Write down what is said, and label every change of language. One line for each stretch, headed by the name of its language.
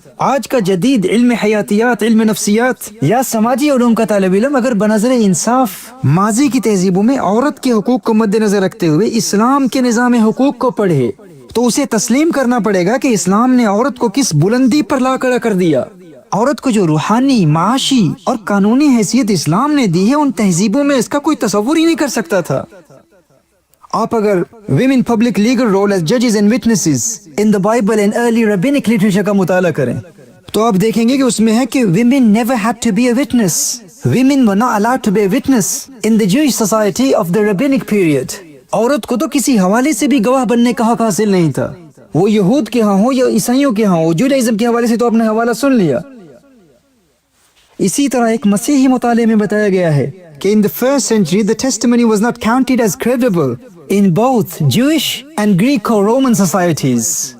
Urdu: آج کا جدید علم حیاتیات، علم نفسیات یا سماجی علوم کا طالب علم اگر بنظر انصاف ماضی کی تہذیبوں میں عورت کے حقوق کو مد نظر رکھتے ہوئے اسلام کے نظام حقوق کو پڑھے تو اسے تسلیم کرنا پڑے گا کہ اسلام نے عورت کو کس بلندی پر لا کھڑا کر دیا۔ عورت کو جو روحانی، معاشی اور قانونی حیثیت اسلام نے دی ہے، ان تہذیبوں میں اس کا کوئی تصور ہی نہیں کر سکتا تھا۔ آپ اگر
English: women public legal role as judges and witnesses in the Bible and early rabbinic literature
Urdu: کا مطالعہ کریں تو آپ دیکھیں گے کہ اس میں ہے کہ
English: women never had to be a witness. Women were not allowed to be a witness in the Jewish society of the rabbinic period.
Urdu: عورت کو تو کسی حوالے سے بھی گواہ بننے کا حق حاصل نہیں تھا، وہ یہود کے ہاں ہو یا عیسائیوں کے ہاں ہو۔ جوڈائزم کے حوالے سے تو آپ نے حوالہ سن لیا۔ اسی طرح ایک مسیحی مطالعے میں بتایا گیا ہے کہ
English: in the first century the testimony was not counted as credible in both Jewish and Greco-Roman societies.